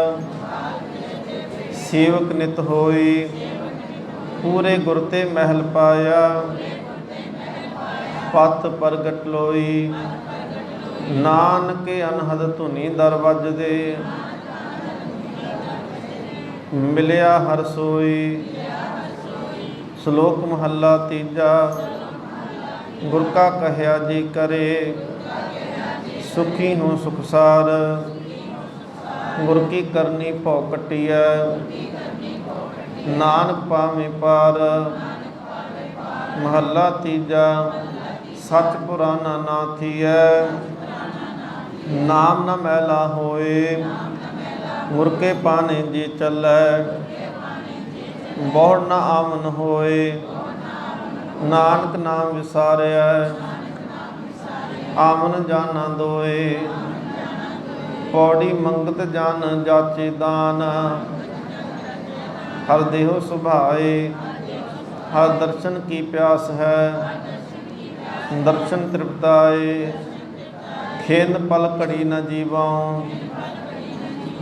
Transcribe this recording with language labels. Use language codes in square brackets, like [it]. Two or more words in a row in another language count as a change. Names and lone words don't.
[pa] ਸੇਵਕ ਨਿਤ ਹੋਈ ਪੂਰੇ ਗੁਰ ਤੇ ਮਹਲ ਪਾਇਆ। ਪਥ ਪ੍ਰਗਟ ਲੋਈ ਨਾਨਕ ਅਨਹਦ ਧੁਨੀ ਦਰ ਵਜਦੇ। ਮਿਲਿਆ ਹਰ ਸੋਈ। ਸ਼ਲੋਕ ਮਹਲਾ ਤੀਜਾ। ਗੁਰ ਕਾ ਕਹਿਆ ਜੀ ਕਰੇ ਸੁਖੀ ਹੂੰ ਸੁਖਸਾਰ। ਗੁਰ ਕੀ ਕਰਨੀ ਭਉ ਕਟਿਆ ਨਾਨਕ ਪਾਵੈ ਪਾਰ। ਮਹਲਾ ਤੀਜਾ। ਸਚ ਪੁਰਾਣਾ ਨਾ ਥੀਆ ਨਾਮ ਨ ਮੈਲਾ ਹੋਇ। ਗੁਰ ਕੇ ਪਾਣੇ ਜੀ ਚਲੈ ਬਹੁੜ ਨ ਆਮਨ ਹੋਇ। ਨਾਨਕ ਨਾਮ ਵਿਸਾਰਿਆ ਆਮਨ ਜਾਣਾ ਦੋਇ। ਪਉੜੀ ਮੰਗਤ ਜਨ ਜਾਚੇ ਦਾਨ। ਹਰ ਦੇਹੋ ਸੁਭਾਏ ਹਰ ਦਰਸ਼ਨ ਕੀ ਪਿਆਸ ਹੈ। ਦਰਸ਼ਨ ਤ੍ਰਿਪਤਾਏ ਖੇਦ ਪਲ ਘੜੀ ਨ ਜੀਵਾਊਂ।